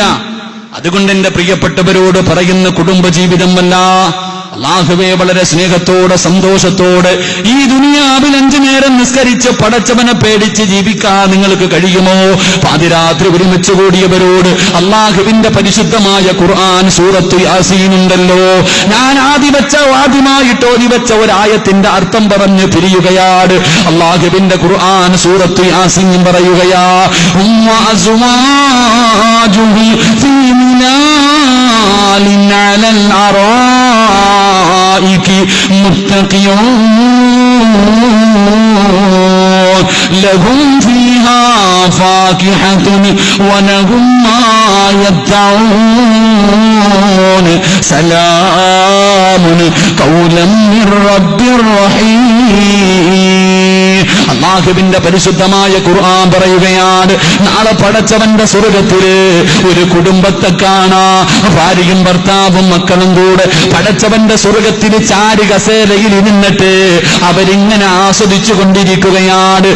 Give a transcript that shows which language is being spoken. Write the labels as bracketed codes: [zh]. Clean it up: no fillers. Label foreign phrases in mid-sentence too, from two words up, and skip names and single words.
[ml] അതുകൊണ്ട് എന്റെ പ്രിയപ്പെട്ടവരോട് പറയുന്ന കുടുംബജീവിതമല്ല, അല്ലാഹുവേ വളരെ സ്നേഹത്തോടെ സന്തോഷത്തോടെ ഈ ദുനിയാവിൽ 5 നേരം നിസ്കരിച്ച് പടച്ചവനെ പേടിച്ച് ജീവിക്കാൻ നിങ്ങൾക്ക് കഴിയുമോ? പാതിരാത്രി ഒരുമിച്ച് കൂടിയവരോട് അല്ലാഹുവിന്റെ പരിശുദ്ധമായ ഖുർആൻ സൂറത്തു യാസീൻ ഉണ്ടല്ലോ, ഞാൻ ആദ്യമായിട്ട് ഓതിവെച്ച ഒരായത്തിന്റെ അർത്ഥം പറഞ്ഞ് പിരിയുകയാണ്. അല്ലാഹുവിന്റെ ഖുർആൻ സൂറത്തു യാസീൻ പറയുകയാ, [ar] لهم فيها فاكهة ولهم ما يدعون سلام قولا من رب رحيم. [ml] അല്ലാഹുവിന്റെ പരിശുദ്ധമായ ഖുർആൻ പറയുകയാണ്, നാളെ പടച്ചവന്റെ സ്വർഗ്ഗത്തില് ഒരു കുടുംബത്തെ കാണാ, ഭാര്യയും ഭർത്താവും മക്കളും കൂടെ പടച്ചവന്റെ സ്വർഗ്ഗത്തില് ചാരി കസേരയിൽ ഇരുന്നിട്ട് അവരിങ്ങനെ ആസ്വദിച്ചു കൊണ്ടിരിക്കുകയാണ്.